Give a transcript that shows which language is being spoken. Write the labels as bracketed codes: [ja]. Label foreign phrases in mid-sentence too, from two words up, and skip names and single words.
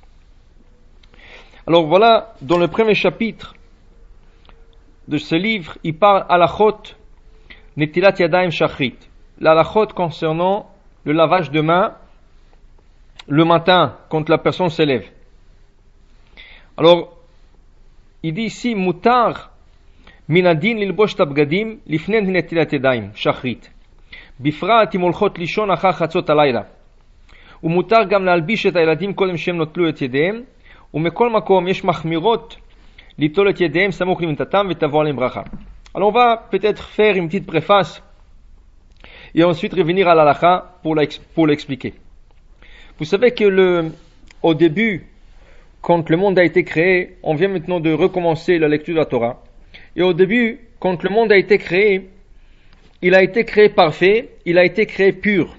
[fr] Alors voilà, dans le premier chapitre de ce livre, il parle [he] הלכות נטילת ידיים שחרית. [fr] L'halachot concernant le lavage de mains le matin quand la personne se lève. Alors, il dit ici [he] mutar מן הדין ללבוש את הבגדים לפני נטילת ידיים, שחרית. בפרט אם הולכות לישון אחר חצות הלילה. ומותר גם להלביש את הילדים קודם שהם נוטלו את ידיהם, ומכל מקום יש מחמירות ליטול את ידיהם סמוך למיטתם ותבוא עליהם ברכה. [fr] Alors on va peut-être faire une petite préface et ensuite revenir à l'halakha pour l'expliquer. Vous savez que au début, quand le monde a été créé, on vient maintenant de recommencer la lecture de la Torah. Et au début, quand le monde a été créé, il a été créé parfait, il a été créé pur.